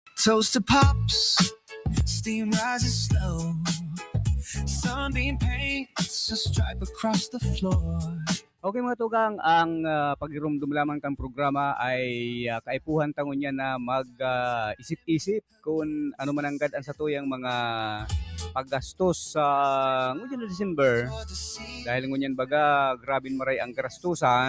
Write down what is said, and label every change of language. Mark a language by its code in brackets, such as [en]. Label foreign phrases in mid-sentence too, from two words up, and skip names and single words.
[en] Toast to pops, steam rises slow. Sunbeam paints a stripe across the floor. [bik] Okay mga tugang, ang pagirumdum lamang kang programa ay kaipuhan tangon niya na mag-isip-isip kung ano man ang gadaan sa tuyang mga paggastos sa ngunyan na December. Dahil ngunyan baga, grabing maray ang garastusan.